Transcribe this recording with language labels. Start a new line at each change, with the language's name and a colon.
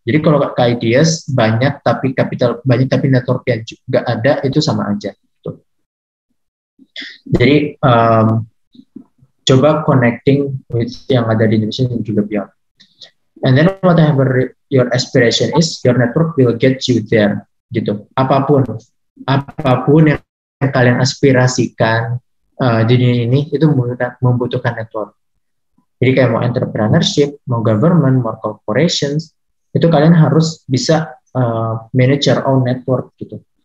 Indonesian: Jadi kalau ideas banyak tapi capital banyak tapi networknya juga ada, itu sama aja. Gitu. Jadi coba connecting with yang ada di Indonesia dan juga beyond.
English: And then whatever your aspiration is, your network will get you there.
Indonesian: Gitu. Apapun yang kalian aspirasikan di dunia ini itu membutuhkan network. Jadi kayak mau entrepreneurship, mau government, mau corporations, itu kalian harus bisa
English: manage your own network
Indonesian: gitu.